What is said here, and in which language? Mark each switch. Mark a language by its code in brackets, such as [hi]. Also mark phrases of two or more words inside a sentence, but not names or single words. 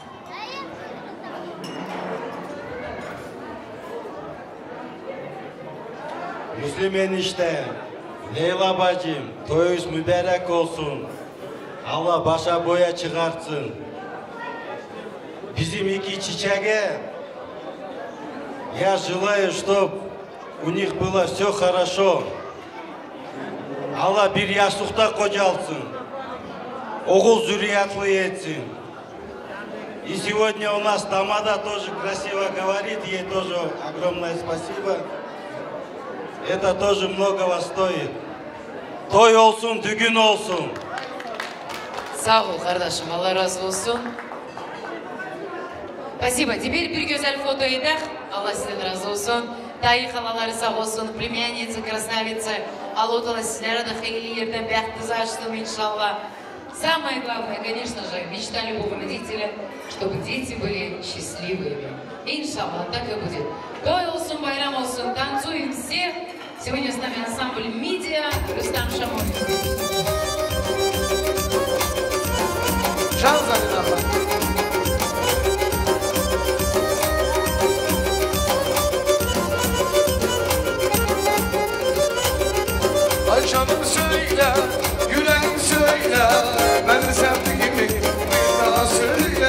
[az] Müslüm enişte, Leyla bacım, toyunuz mübarek olsun. Allah başa boya çıkartsın. Bizim iki çiçeğe, [ru] я желаю, чтобы у них было все хорошо. [az] Allah bir yaşlıkta kocalsın. Oğul zürriyatlı etsin. [ru] И сегодня у нас Тамада тоже красиво говорит, ей тоже огромное спасибо. Это тоже многого стоит. [az] Toy olsun, düğün olsun. Sağ ol kardeşim, Allah razı olsun. [ru] Спасибо. Теперь [az] bir güzel foto edək. Allah sizden razı olsun. Dayı halaları sağ olsun, [ru] plемянницы, красавицы. [az] Allah Teala sizlere de hayırlı yerden bəxtinizi açsın inşallah. [ru] Самое главное, конечно же, мечта любого родителя, чтобы дети были счастливыми. Иншаллах, так и будет. [az] Той olsun, bayram olsun, [ru] танцуем все. Сегодня с нами ансамбль «Мидия», Рустам Шамолин. [tr] Ay canım söyle, yüreğim söyle, ben sevdiğimi bir daha söyle.